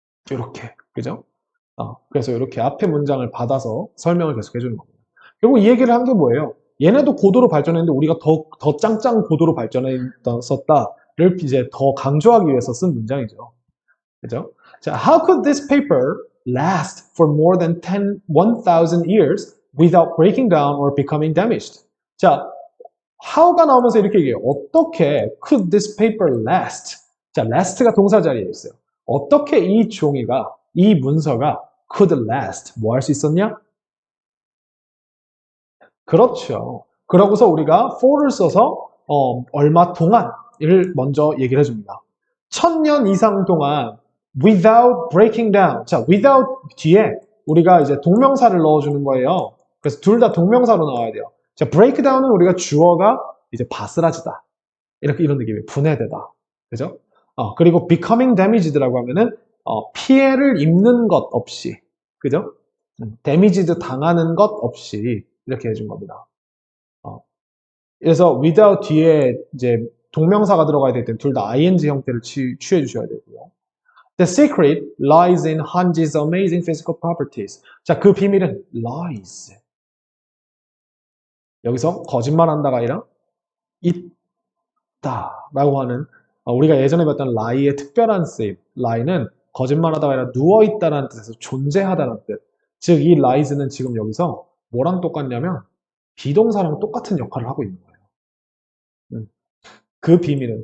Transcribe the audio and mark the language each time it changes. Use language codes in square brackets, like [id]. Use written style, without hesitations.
[ko] 이렇게. 그죠? 그래서 이렇게 앞에 문장을 받아서 설명을 계속 해주는 겁니다. 결국 이 얘기를 한 게 뭐예요? 얘네도 고도로 발전했는데 우리가 더 짱짱 고도로 발전했었다를 이제 더 강조하기 위해서 쓴 문장이죠. 그죠? [en] 자, how could this paper last for more than 1,000 years without breaking down or becoming damaged? [ko] 자, how가 나오면서 이렇게 얘기해요. 어떻게 [en] could this paper last? [ko] 자, last가 동사 자리에 있어요. 어떻게 이 문서가 [en] could last, [ko] 뭐 할 수 있었냐? 그렇죠. 그러고서 우리가 for를 써서 얼마 동안을 먼저 얘기를 해줍니다. 1000년 이상 동안 [en] without breaking down. [ko] 자, without 뒤에 우리가 이제 동명사를 넣어주는 거예요. 그래서 둘 다 동명사로 나와야 돼요. 자, [en] break down [ko] 은 우리가 주어가 이제 바스라지다. 이렇게 이런 느낌이에요. 분해되다. 그죠? 그리고 [en] becoming damaged [ko] 라고 하면은 피해를 입는 것 없이. 그죠? damaged 당하는 것 없이 이렇게 해준 겁니다. 그래서 without 뒤에 이제 동명사가 들어가야 될 때 둘 다 ing 형태를 취해 주셔야 되고요. [en] The secret lies in Hanji's amazing physical properties. [ko] 자, 그 비밀은 lies. 여기서 거짓말한다가 아니라 있다라고 하는 우리가 예전에 봤던 lie의 특별한 쓰임. lie는 거짓말하다가 아니라 누워있다라는 뜻에서 존재하다는 뜻. 즉, 이 lies는 지금 여기서 뭐랑 똑같냐면 비동사랑 똑같은 역할을 하고 있는 거예요. 그 비밀은.